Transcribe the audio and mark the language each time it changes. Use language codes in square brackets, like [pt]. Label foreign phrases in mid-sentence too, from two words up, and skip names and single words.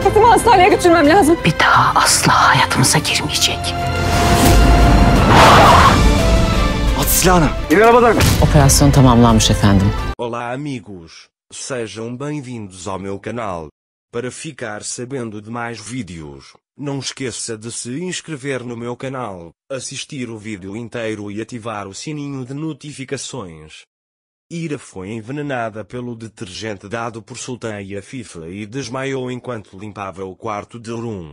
[tr] hastaneye götürmem lazım. Bir daha asla hayatımıza girmeyecek. At silahını. İn arabadan. Operasyon tamamlanmış efendim. [pt] Olá amigos, sejam bem-vindos ao meu canal. Para ficar sabendo de mais vídeos, não esqueça de se inscrever no meu canal, assistir o vídeo inteiro e ativar o sininho de notificações. Ira foi envenenada pelo detergente dado por Sultan e Afif e desmaiou enquanto limpava o quarto de Orun.